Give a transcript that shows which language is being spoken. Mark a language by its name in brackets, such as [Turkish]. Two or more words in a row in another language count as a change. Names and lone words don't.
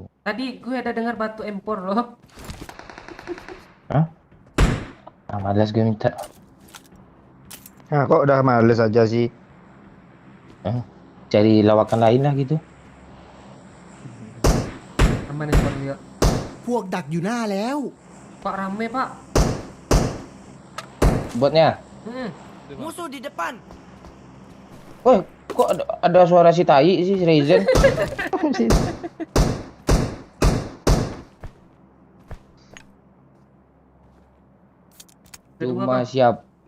[Indonesian] Tadi gue ada dengar batu empor loh. Hah? Ah, malas gue minta. Nah, kok udah males aja sih. Cari lawakan lain lah gitu. Aman nih Pak lihat. [Thai] พวกดักอยู่หน้าแล้ว [Indonesian] Pak rame, Pak. Botnya. musuh di depan Woi, kok ada suara si tai sih, si Raizen? Cuma siap.